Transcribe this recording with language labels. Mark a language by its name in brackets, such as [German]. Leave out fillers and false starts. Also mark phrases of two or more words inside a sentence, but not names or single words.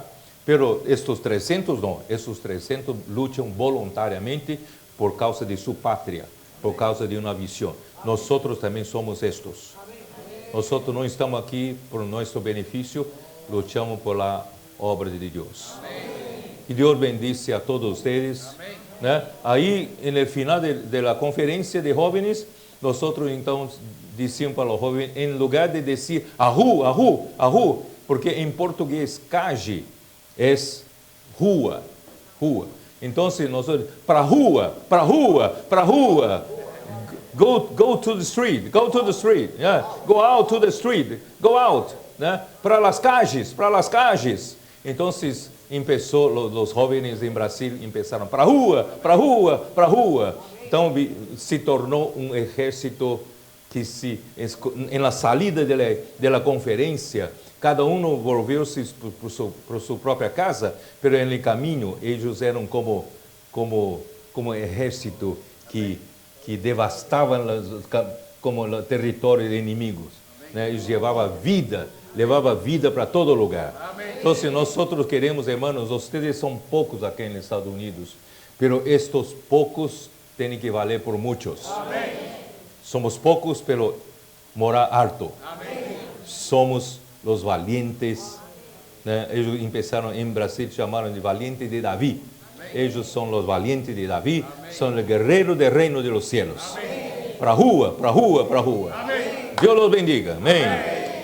[Portuguese] Pero estes 300 não. Estes 300 lutam voluntariamente por causa de sua pátria, por causa de uma visão. Nós também somos estes. Nós não estamos aqui por nosso benefício, lutamos por a obra de Deus. [Spanish] Que Dios bendice a todos ustedes. ¿No? Ahí, en el final de la conferencia de jóvenes, nosotros entonces decíamos para los jóvenes, en lugar de decir ahu, ahu, ahu, porque en portugués calle es [Portuguese] rua, rua. [Spanish] Entonces nosotros, [Portuguese] para rua, para rua, para rua. [English] Go to the street, go to the street, yeah. Go out to the street, go out, [Portuguese] né? [Spanish] Para las calles, para las calles. Entonces empezó, los jóvenes em Brasil empezaram [Portuguese] para rua, para rua, para rua. Então se tornou um exército que [Spanish] en la salida de la [Portuguese] conferência, cada volveu-se por sua própria casa, [Spanish] pero en el [Portuguese] caminho eles eram como exército que devastavam como o território de inimigos. Né? Eles levavam vida para todo lugar. Então, nós queremos, hermanos, vocês são poucos aqui nos Estados Unidos, pero estes poucos têm que valer por muitos. Somos poucos, [Spanish] pero morar harto. [Portuguese] Somos os valientes. Né? Eles começaram em Brasil, chamaram de valiente de Davi. [Spanish] Ellos son los valientes de David, son el guerrero del reino de los cielos. [Portuguese] Para rua, para rua, para rua. [Spanish] Dios los bendiga. Amén.